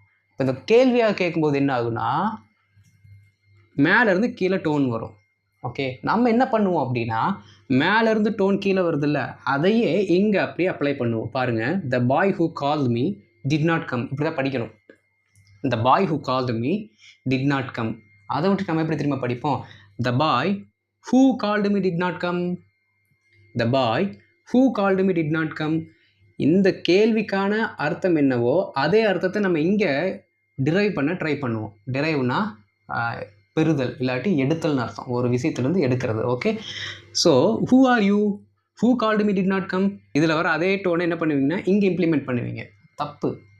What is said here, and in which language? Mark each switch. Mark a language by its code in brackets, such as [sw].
[ta] இப்போ இந்த கேள்வியாக கேட்கும்போது என்ன ஆகுனா, மேலேருந்து கீழே டோன் வரும். ஓகே, நம்ம என்ன பண்ணுவோம் அப்படின்னா, மேலேருந்து டோன் கீழே வருதில்ல, அதையே இங்கே அப்படியே அப்ளை பண்ணுவோம். பாருங்கள், [en] The boy who called me did not come. [ta] இப்படி தான் படிக்கணும். [en] The boy who called me did not come. [ta] அதை விட்டு நம்ம எப்படி திரும்ப படிப்போம்? [en] The boy who called me did not come. The boy who called me did not come. [ta] இந்த கேள்விக்கான அர்த்தம் என்னவோ அதே அர்த்தத்தை நம்ம இங்கே டிரைவ் பண்ண ட்ரை பண்ணுவோம். டிரைவ்னா பெறுதல் இல்லாட்டி எடுத்தல்னு அர்த்தம். ஒரு விஷயத்துலேருந்து எடுக்கிறது. [en] Okay, so who are you, who called me did not come. [ta] இதில் வர அதே டோனை என்ன பண்ணுவீங்கன்னா இங்கே இம்ப்ளிமெண்ட் பண்ணுவீங்க. தப்பு.